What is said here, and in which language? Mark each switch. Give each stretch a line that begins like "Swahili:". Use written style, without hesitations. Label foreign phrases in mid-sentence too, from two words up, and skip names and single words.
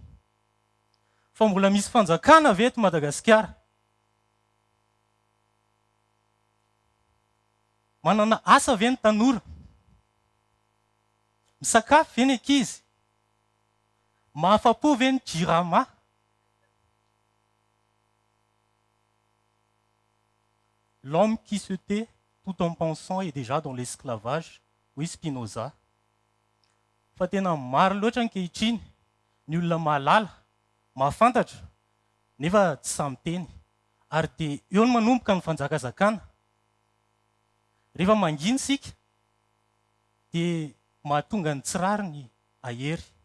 Malagasy: Fa mbola misy fanjakana ve eto Madagascar? Manana asa ve ny tanora? Misakafo ve ny ankizy? Mahafa-po ve ny jirama?
French: L'homme qui se tait tout en pensant est déjà dans l'esclavage. Oui, Spinoza.
Malagasy: Fa tena maro loatra ankehitriny ny olona mahalala, mahafantatra, nefa tsy samy teny. Ary dia eo no manomboka ny fanjakazakana. Rehefa mangina isika dia mahatonga ny tsirariny ahery.